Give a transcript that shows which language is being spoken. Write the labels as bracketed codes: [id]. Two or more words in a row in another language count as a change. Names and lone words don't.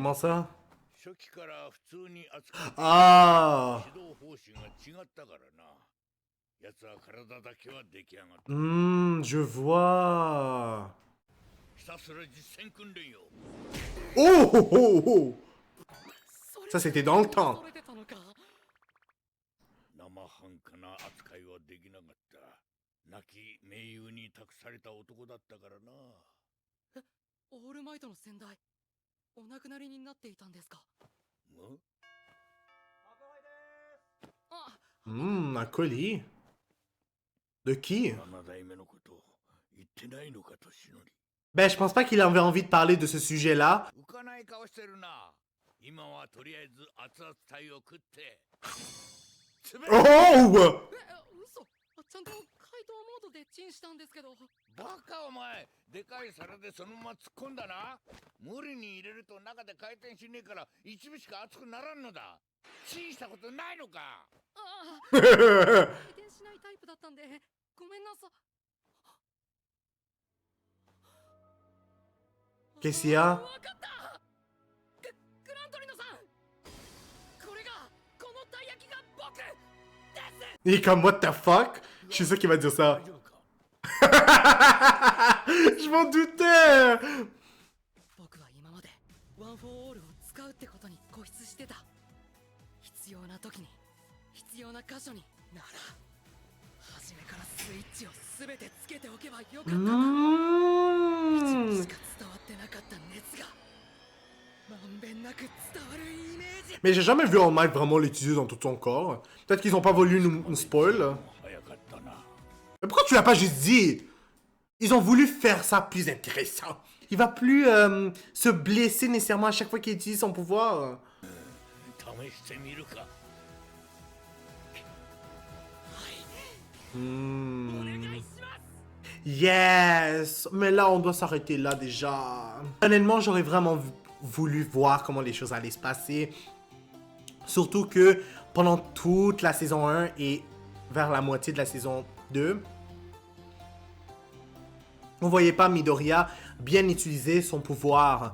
[fr] Comment ça? [ja] 初期から普通に扱って Ah! 指導方針が違ったからな。奴は体だけは出来上がった。 [fr] Je vois. [ja] ひたすら実践訓練よ。 [fr] Oh, oh, oh, oh. Ça, c'était dans le temps. [ja] 恐れてたのか。生半可な扱いはできなかった。 亡き盟友に託された男だったからな。オールマイトの先代お亡くなりになっていたんですか？ん？あ、 [fr] Un colis. De qui? [ja] 7 代目のこと言ってないのか、年寄り。 [fr] Ben, je pense pas qu'il avait envie de parler de ce sujet-là. [ja] 浮かない顔してるな。今はとりあえず熱々鯛を食って。 Oh! 嘘。ちゃんと解凍モードでチンしたんですけど。バカお前、でかい皿でそのまま突っ込んだな。無理に入れると中で回転しねえから一部しか熱くならんのだ。チンしたことないのか。ああ、回転しないタイプだったんでごめんなさい。 [fr] Qu'est-ce qu'il y a? [ja] わかったグラントリノさん、これがこのたい焼きが僕です。 [fr] Il est comme, [en] what the fuck? [fr] Je suis sûr qu'il va dire ça. [ja] 大丈夫か。 [fr] Je m'en doutais! [ja] 僕は今までワン・フォー・オールを使うってことに固執してた。必要な時に必要な箇所になら初めからスイッチを全てつけておけばよかった。一部しか伝わってなかった熱がまんべんなく伝わるイメージ。 [fr] Mais j'ai jamais vu All Might vraiment l'utiliser dans tout son corps. Peut-être qu'ils ont pas voulu nous spoil. [ja] 早かったな。 [fr] Mais pourquoi tu l'as pas juste dit? Ils ont voulu faire ça plus intéressant. Il va plus se blesser nécessairement à chaque fois qu'il utilise son pouvoir. [ja] 試してみるか。 [fr] Yes! Mais là, on doit s'arrêter là déjà. Honnêtement, j'aurais vraiment voulu voir comment les choses allaient se passer. Surtout que pendant toute la saison 1 et vers la moitié de la saison 2, on voyait pas Midoriya bien utiliser son pouvoir.